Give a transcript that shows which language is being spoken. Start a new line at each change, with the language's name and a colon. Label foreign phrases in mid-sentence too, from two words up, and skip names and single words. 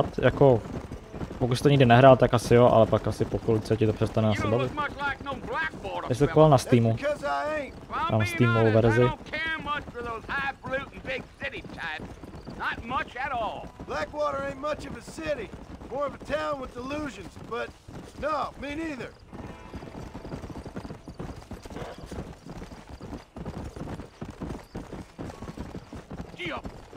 Czech: Jako, pokud jsi to nikdy nehrál, tak asi jo, ale pak asi po chvilce ti to přestane
English: You
Czech: asi
English: don't
Czech: bavit.
English: look much like no Blackwater
Czech: Já jsem to
English: fella.
Czech: koupil na
English: That's
Czech: Steamu.
English: because I ain't. If I'm
Czech: Mám
English: being
Czech: Steamovou
English: honest, I
Czech: verzi.
English: don't care much for those highfalutin big city types. Not much at all. Blackwater ain't much of a city. More of a town with illusions, but no, me neither. Gee up.